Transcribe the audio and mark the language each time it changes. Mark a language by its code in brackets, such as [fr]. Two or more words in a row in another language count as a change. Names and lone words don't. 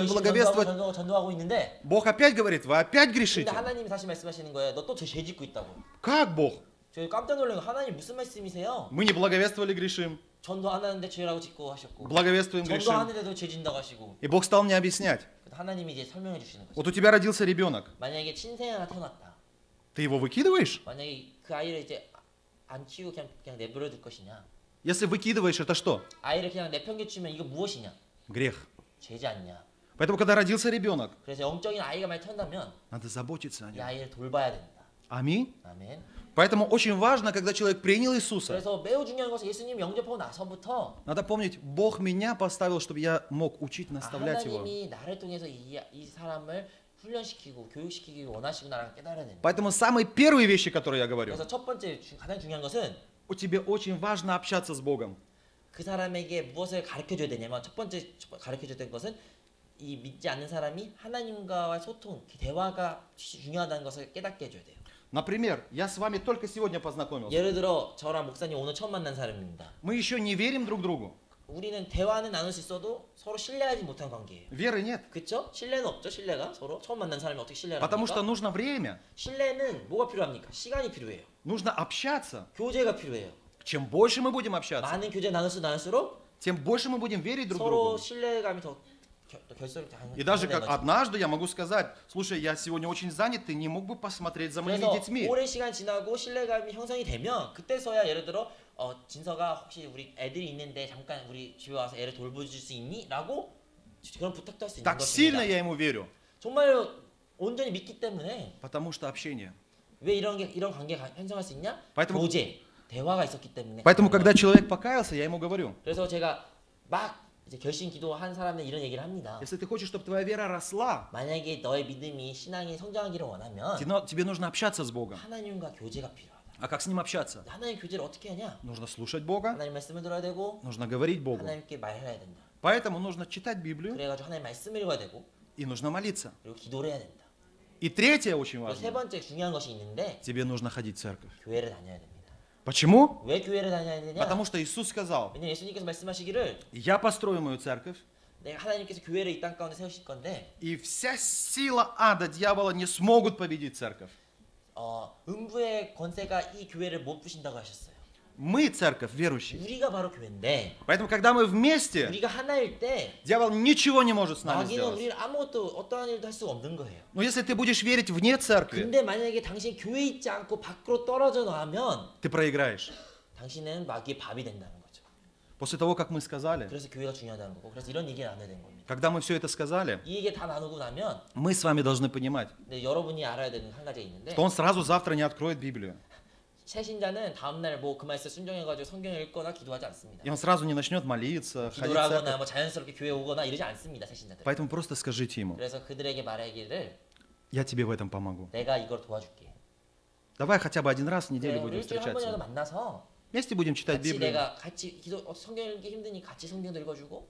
[ko] 열심히 [ru] благовествовать, [ko] 전도하고 있는데, [ru] Бог опять говорит, вы опять [ko] 근데 [ru] грешите. [ko] 하나님이 다시 말씀하시는 거예요. 너 또 죄 짓고 있다고. [ru] Как Бог? [ko] 저 깜짝 놀란 거 하나님 무슨 말씀이세요? [ru] Мы не благовествовали, грешим. [ko] 전도 안 하는데 죄라고 짓고 하셨고, [ru] Благовествуем, грешим. [ko] 전도하는데도 죄 진다고 하시고, [ru] И Бог стал мне объяснять. [ko] 하나님이 이제 설명해 주시는 거죠. [ru] Вот у тебя родился ребенок. [ko] 만약에 친생 하나 태어났다. [ru] Ты его выкидываешь? [ko] 만약에 그 아이를 이제 안 키우고 그냥 내버려 둘 것이냐? [ru] Если выкидываешь, это что? [ko] 아이를 그냥 내팽개치면 이거 무엇이냐? [ru] Грех. [ko] 죄지 않냐? [ru] Поэтому, когда родился ребенок, [ko] 그래서 영적인 아이가 많이 태어나면 [ru] надо заботиться о [ko] 이 [ru] нем. [ko] 아이를 돌봐야 된다. [ru] Аминь. [ko] 아멘. [ru] Поэтому очень важно, когда человек принял Иисуса, [ko] 그래서 매우 중요한 것은 예수님 영접하고 나서부터 [ru] надо помнить, Бог меня поставил, чтобы я мог учить, наставлять его. [ko] 하나님이 나를 통해서 이 사람을 훈련시키고 교육시키기 원하시구나라는 깨달아야 된다. [ru] Поэтому самые первые вещи, которые я говорю, [ko] 그래서 첫 번째 가장 중요한 것은 [ru] тебе очень важно общаться с Богом. [ko] 그 사람에게 무엇을 가르쳐줘야 되냐면 첫 번째 가르쳐줘야 되는 것은 이 믿지 않는 사람이 하나님과의 소통, 대화가 중요하다는 것을 깨닫게 해줘야 돼요. [ru] Например, я с вами только сегодня познакомился. [ko] 예를 들어 저랑 목사님 오늘 처음 만난 사람입니다. [ru] Мы еще не верим друг другу. [ko] 우리는 대화는 나눌 수 있어도 서로 신뢰하지 못한 관계예요. [ru] Веры нет. [ko] 그렇죠? 신뢰는 없죠. 신뢰가 서로 처음 만난 사람이 어떻게 신뢰를 [ru] Потому что [ko] 합니까? [ru] нужно время. [ko] 신뢰는 뭐가 필요합니까? 시간이 필요해요. [ru] Нужно общаться. [ko] 교제가 필요해요. [ru] Чем больше мы будем общаться, [ko] 많은 교제 나눌수록 [ru] тем больше мы будем верить друг [ko] 서로 [ru] другу. [ko] 신뢰감이 더 결속이 [ru] И даже как однажды я могу сказать, слушай, я сегодня очень занят, ты не мог бы посмотреть за моими [ko] 그래서 [ru] детьми? [ko] 오랜 시간 지나고 신뢰감이 형성이 되면 그때서야 예를 들어 진서가 혹시 우리 애들이 있는데 잠깐 우리 집에 와서 애를 돌봐줄 수 있니? 라고 그런 부탁도 할 수 있는 [ru] Так сильно [ko] 것입니다. [ru] я ему верю. [ko] 정말로 온전히 믿기 때문에. [ru] Потому что общение. [ko] 왜 이런 관계가 형성할 수 있냐? [ru] Поэтому- [ko] 교제, 대화가 있었기 때문에. [ru] Поэтому, когда человек покаялся, я ему говорю, [ko] 그래서 제가 막 이제 결심 기도한 사람들 이런 얘기를 합니다. [ru] если ты хочешь, чтобы твоя вера росла, [ko] 만약에 너의 믿음이 신앙이 성장하기를 원하면 [ru] тебе нужно общаться с Богом. [ko] 하나님과 교제가 필요하다. [ru] А как с Ним общаться? [ko] 하나님 교제를 어떻게 하냐? [ru] Нужно слушать Бога, [ko] 하나님 말씀을 들어야 되고 [ru] нужно говорить Богу. [ko] 하나님께 말해야 된다. [ru] Поэтому нужно читать Библию [ko] 그래가지고 하나님 말씀을 읽어야 되고 [ru] и нужно молиться. [ko] 그리고 기도를 해야 된다. [ru] И третье очень [ko] 그리고 세 [ru] важно. [ko] 번째 중요한 것이 있는데 [ru] Тебе нужно ходить в церковь. [ko] 교회를 다녀야 됩니다. [ru] Почему? [ko] 왜 교회를 다녀야 되냐? [ru] Потому что Иисус сказал, [ko] 왜냐면 예수님께서 말씀하시기를 [ru] я построю мою церковь, [ko] 내가 하나님께서 교회를 이 땅 가운데 세우실 건데 [ru] и вся сила ада, дьявола не смогут победить церковь. [ko] 음부의 권세가 이 교회를 못 부신다고 하셨어요. [ru] Мы церковь верующие. [ko] 우리가 바로 교회인데 [ru] Поэтому, когда мы вместе, [ko] 우리가 하나일 때 [ru] дьявол ничего не может с нами [ko] 마귀는 [ru] сделать. [ko] 우리를 아무것도 어떠한 일도 할 수가 없는 거예요. [ru] Но если ты будешь верить вне церкви, [ko] 근데 만약에 당신 교회에 있지 않고 밖으로 떨어져 나가면 [ru] ты проиграешь. [ko] 당신은 마귀의 밥이 된다는 거죠. [ru] После того, как мы сказали, [ko] 그래서 교회가 중요하다는 거고 그래서 이런 얘기를 나눠야 되는 겁니다. [ru] когда мы все это сказали, [ko] 이 얘기 다 나누고 나면 [ru] мы с вами должны понимать, [ko] 네, 여러분이 알아야 되는 한 가지가 있는데 [ru] что он сразу завтра не откроет Библию. [ko] 새신자는 다음날 뭐 그 말씀 순종해가지고 성경을 읽거나 기도하지 않습니다. [ru] И он сразу не начнет молиться, ходить [ko] 기도를 [ru] в [ko] 하거나 [ru] церковь. [ko] 뭐 자연스럽게 교회 오거나 이러지 않습니다. 새신자들. [ru] Поэтому просто скажите ему, [ko] 그래서 그들에게 말하기를 [ru] я тебе в этом помогу. [ko] 내가 이걸 도와줄게. [ru] Давай хотя бы один раз в неделю [ko] 그래, [ru] будем [ko] 일주일에 한 번이라도 [ru] встречаться. [ko] 만나서 [ru] Вместе будем читать [ko] 같이 [ru] Библию. [ko] 내가 같이 기도 성경 읽기 힘드니 같이 성경도 읽어주고